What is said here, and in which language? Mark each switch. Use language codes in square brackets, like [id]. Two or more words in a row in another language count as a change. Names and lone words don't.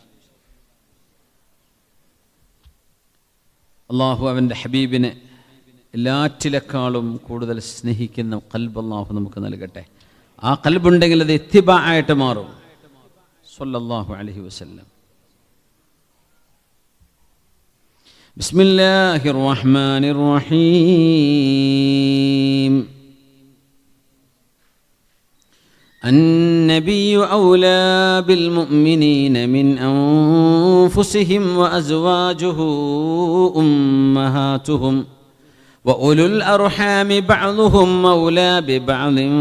[ml] അള്ളാഹു അവൻ്റെ ഹബീബിനെ എല്ലാറ്റിലേക്കാളും കൂടുതൽ സ്നേഹിക്കുന്ന ഖൽബ് അല്ലാഹു നമുക്ക് നൽകട്ടെ. ആ ഖൽബുണ്ടെങ്കിൽ അത് ഇത്തിബാ ആയിട്ട് മാറും. [ar] صلى الله عليه وسلم. بسم الله الرحمن الرحيم. النبي أولى بالمؤمنين من أنفسهم وأزواجه أمهاتهم وأولو الأرحام بعضهم أولى ببعض